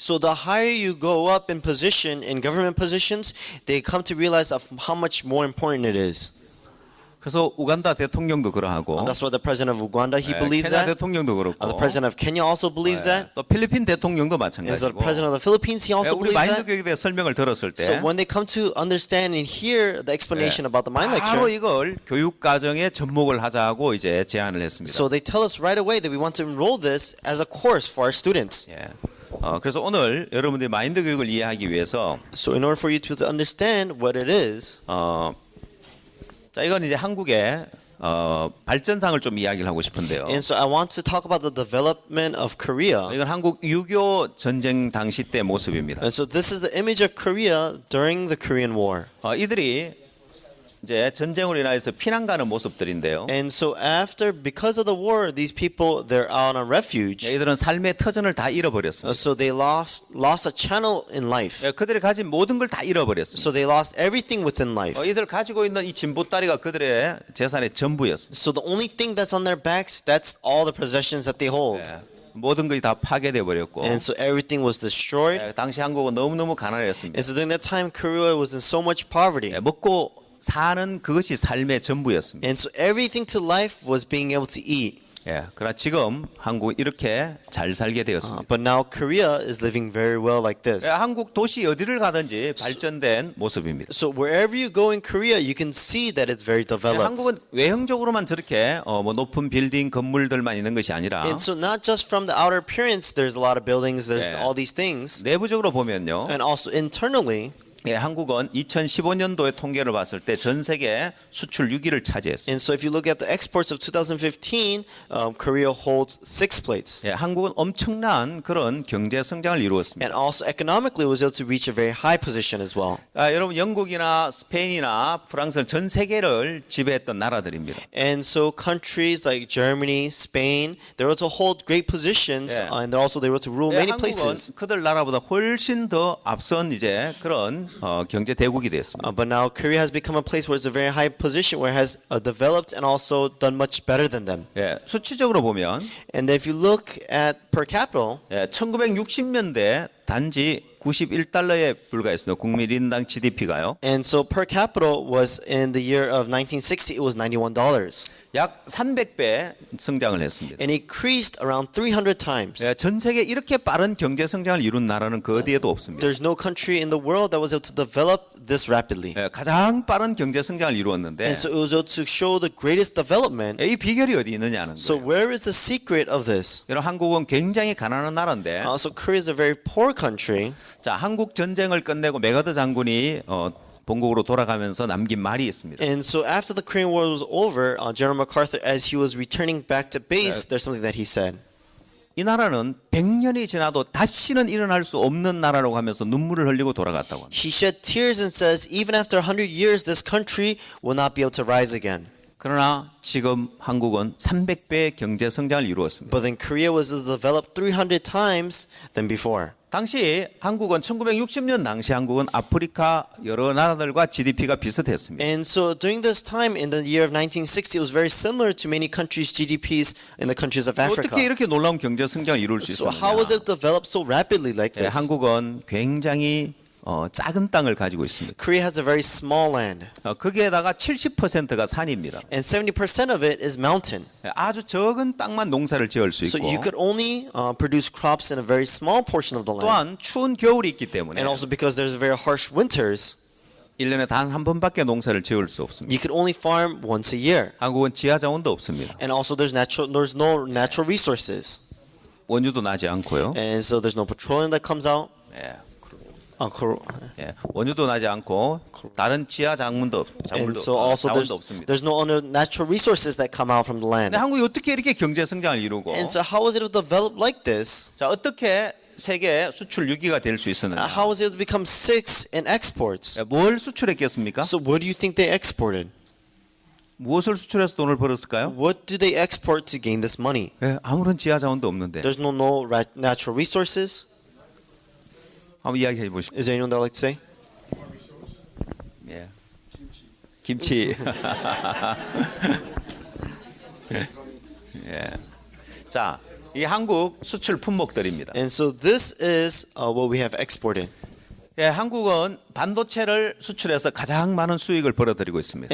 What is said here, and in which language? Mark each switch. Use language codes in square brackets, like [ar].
[en] so the higher you go up in position, in government positions, they come to realize of how much more important it is. [ko] 그래서 우간다 대통령도 그러하고 [en] That's why the president of Uganda, he believes [ko] 케냐 [en] that. [ko] 대통령도 그렇고 [en] The president of Kenya also believes that. [ko] 또 필리핀 대통령도 [en] And so the [ko] 마찬가지고 [en] president of the Philippines, he also [ko] 우리 [en] believes [ko] 마인드 [en] that. [ko] 교육에 대해 설명을 들었을 때 [en] So when they come to understand and hear the explanation about the mind [ko] 바로 이걸 교육 과정에 접목을 하자고 이제 제안을 했습니다. [en] so they tell us right away that we want to enroll this as a course for our students. [ko] 예. 그래서 오늘 여러분들이 마인드 교육을 이해하기 위해서 [en] So in order for you to understand what it is, [ko] 자 이건 이제 한국의 발전상을 좀 이야기를 하고 싶은데요. [en] and so I want to talk about the development of Korea. [ko] 이건 한국 6.25 전쟁 당시 때 모습입니다. [en] And so this is the image of Korea during the Korean War. [ko] 이들이 이제 전쟁으로 인해서 피난 가는 모습들인데요. [en] And so because of the war, these people, they're out on refuge. [ko] 이들은 삶의 터전을 다 잃어버렸습니다. [en] So they lost a channel in life. [ko] 그들이 가진 모든 걸 다 잃어버렸습니다. [en] So they lost everything within life. [ko] 이들 가지고 있는 이 진보다리가 그들의 재산의 전부였습니다. [en] So the only thing that's on their backs, that's all the possessions that they hold. [ko] 모든 것이 다 파괴돼 버렸고 [en] And so everything was destroyed. [ko] 당시 한국은 너무너무 가난했습니다. [en] And so during that time, Korea was in so much poverty. [ko] 먹고 사는 그것이 삶의 전부였습니다. [en] And so everything to life was being able to eat. [ko] 그러나 지금 한국 이렇게 잘 살게 되었습니다. [en] But now Korea is living very well like this. [ko] 한국 도시 어디를 가든지 발전된 모습입니다. [en] So wherever you go in Korea, you can see that it's very developed. [ko] 한국은 외형적으로만 저렇게 뭐 높은 빌딩 건물들만 있는 것이 아니라 [en] And so not just from the outer appearance, there's a lot of buildings, there's Yeah. all these things. [ko] 내부적으로 보면요. [en] And also internally, [ko] 한국은 2015년도의 통계를 봤을 때 전 세계 수출 6위를 차지했습니다. [en] and so if you look at the exports of 2015, Korea holds 6th place. [ko] 한국은 엄청난 그런 경제 성장을 이루었습니다. [en] And also economically, it was able to reach a very high position as well. [ko] 여러분 영국이나 스페인이나 프랑스는 전 세계를 지배했던 나라들입니다. [en] And so countries like Germany, Spain, they were able to hold great positions, Yeah. and they were able to rule many [ko] 한국은 [en] places. [ko] 그들 나라보다 훨씬 더 앞선 이제 그런 경제 대국이 되었습니다. [en] But now Korea has become a place where it's a very high position, where it has developed and also done much better than them. [ko] 예, 수치적으로 보면 [en] And if you look at per capita, [ko] 예, 1960년대 단지 91달러에 불과했습니다. 국민 1인당 GDP가요. [en] and so per capita was in the year of 1960, it was $91. [ko] 약 300배 성장을 했습니다. [en] And increased around 300 times. [ko] 예, 전 세계 이렇게 빠른 경제 성장을 이룬 나라는 그 어디에도 없습니다. [en] There's no country in the world that was able to develop this rapidly. [ko] 예, 가장 빠른 경제 성장을 이루었는데 [en] And so it was able to show the greatest development. [ko] 이 비결이 어디 있느냐는 [en] So [ko] 거예요. [en] where is the secret of this? [ko] 여러분 한국은 굉장히 가난한 나라인데 [en] So Korea is a very poor country. [ko] 자, 한국 전쟁을 끝내고 메가더 장군이 본국으로 돌아가면서 남긴 말이 있습니다. [en] And so after the Korean War was over, General MacArthur, as he was returning back to base, there's something that he said. [ko] 이 나라는 100년이 지나도 다시는 일어날 수 없는 나라라고 하면서 눈물을 흘리고 돌아갔다고 합니다. [en] He shed tears and says, even after 100 years, this country will not be able to rise again. [ko] 그러나 지금 한국은 300배의 경제 성장을 이루었습니다. [en] But then Korea was developed 300 times than before. [ko] 당시 한국은 1960년 당시 한국은 아프리카 여러 나라들과 GDP가 비슷했습니다. [en] And so during this time in the year of 1960, it was very similar to many countries' GDPs in the countries of Africa. [ko] 어떻게 이렇게 놀라운 경제 성장을 이룰 수 [en] So how was [ko] 있었느냐? [en] it developed so rapidly like [ko] 네, [en] this? [ko] 한국은 굉장히 작은 땅을 가지고 있습니다. [en] Korea has a very small land, [ko] 거기에다가 70%가 산입니다. [en] and 70% of it is mountain. [ko] 아주 적은 땅만 농사를 지을 수 [en] So [ko] 있고 [en] you could only produce crops in a very small portion of the land. [ko] 또한 추운 겨울이 있기 때문에 [en] And also because there's very harsh winters, [ko] 1년에 단 한 번밖에 농사를 지을 수 없습니다. [en] you could only farm once a year. [ko] 한국은 지하 자원도 없습니다. [en] And also there's no natural resources. [ko] 원유도 나지 않고요. [en] And so there's no petroleum that comes out. [ko] 예, [en] And [ko] 예, 원유도 나지 않고 다른 지하 작물도 [en] so also [ko] 자원도 없습니다. [en] there's no other natural resources that come out from the land. [ko] 근데 한국이 어떻게 이렇게 경제 성장을 이루고 [en] And so how was it developed like this? [ko] 자, 어떻게 세계 수출 6위가 될 수 있었느냐? [en] How was it to become 6 in exports? [ko] 예, 뭘 수출했겠습니까? [en] So what do you think they exported? [ko] 무엇을 수출해서 돈을 벌었을까요? [en] What do they export to gain this money? [ko] 예, 아무런 지하 자원도 없는데. [en] There's no natural resources. [ko] 한번 이야기해 보십시오. [en] Is there anyone that would like to say? [ko] 예. 김치. 예. 자, 이 한국 수출 품목들입니다. [en] And so this is what we have exported. [ko] 예, 한국은 반도체를 수출해서 가장 많은 수익을 벌어들이고 있습니다.